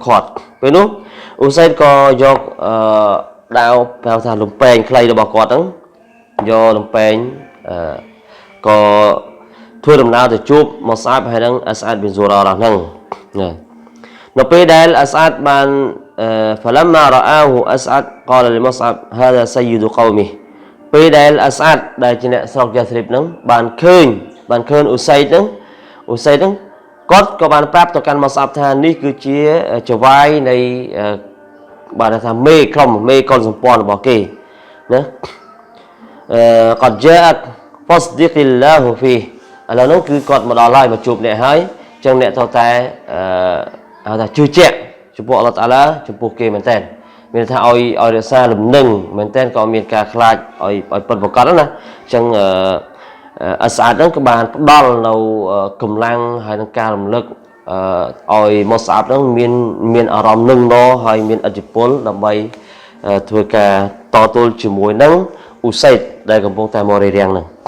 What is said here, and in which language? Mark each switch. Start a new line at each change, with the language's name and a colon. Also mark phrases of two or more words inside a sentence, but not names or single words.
Khmer: ខាត់ពេលនោះអ៊ូសៃដក៏យកដាវហៅថាលំពេងខ្លីរបស់គាត់ហ្នឹងយកលំពេងក៏ធ្វើដំណើរទៅជួបម៉ូស្អាបហើយនឹងអស្អាតប៊ីនស៊ូរ៉ារ៉ាហ្នឹងនៅពេលដែលអស្អាតបាន
Arabic: فلما رآه أسعد قال لمصعب هذا سيد قومه
Khmer: ពេលដែលអស្អាតដែលជាអ្នកស្រុកយ៉ាស្រីបហ្នឹងបានឃើញអ៊ូសៃដហ្នឹងគាត់ក៏បានប្រាប់ទៅកាន់ម៉ូស្អាបថានេះគឺជាច វាយនៃបានថាមេកុលសម្ព័ន្ធរបស់គេណាគាត់
Arabic: جاءك فاصدق الله فيه
Khmer: ឥឡូវនោះគឺគាត់មកដល់ហើយមក ជួបអ្នកហើយអញ្ចឹងអ្នកត្រូវតែហៅថាជឿជាក់ចំពោះអល់ឡោះតាអាឡាចំពោះគេមែនតើមានថាឲ្យរក្សាលំនឹងមែនតើក៏មានការខ្លាចឲ្យពិតប្រាកដណាអញ្ចឹងអស្អាតហ្នឹងក៏បានផ្ដល់នៅកម្លាំងហើយនឹងការរំលឹកឲ្យម៉ូស្អាបហ្នឹងមានអារម្មណ៍នឹងណហើយមានឥទ្ធិពលដើម្បីធ្វើការតទល់ជាមួយនឹងអ៊ូសៃដដែលកំពុងតែមករារាំងហ្នឹង